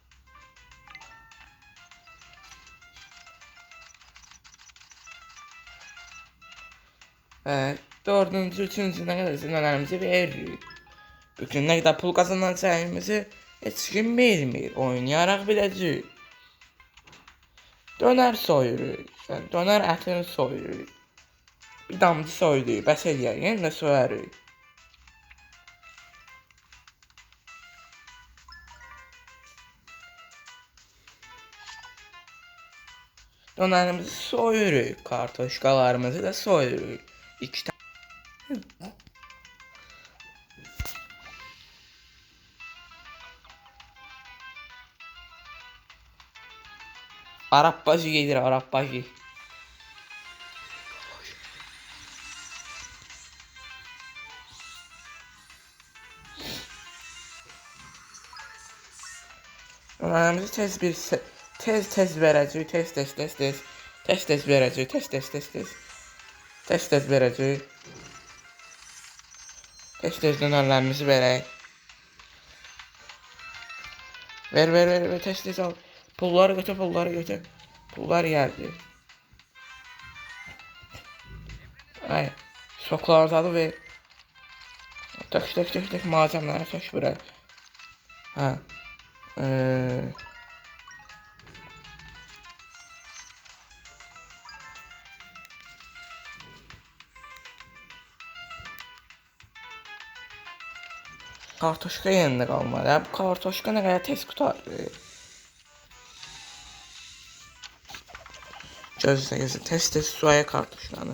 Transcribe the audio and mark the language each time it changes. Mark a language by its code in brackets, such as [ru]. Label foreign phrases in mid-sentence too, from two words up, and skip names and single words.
[az] Və dördüncü, üçüncü nə qədər dönerimizi veririk. Bugün nə qədər pul qazanacağımızı heç kim bilmir. Oynayaraq biləcəyik. Döner soyuruq. Yəni, döner ətini soyuruq. Bir damcı soyuruq. Bəs eləyək. Yenə də soyarıq. Dönerimizi soyuruq. Kartoşkalarımızı da soyuruq. [tr] İki tane. Arap bacı gelir, Arap bacı. [az] Dönerimizi tez verəcək, tez verəcək, tez verəcək. Tez dönerlərimizi verək. Ver, tez al. Pulları götür. Pullar geldi. [tr] Ay, soklardadı ve tök malzemeleri tök buraya. Ha. [az] Kartoşka yerində qalmalı. Bu kartoşka nə qədər tez qutardı. Gözlə, tez soya kartoşkanı.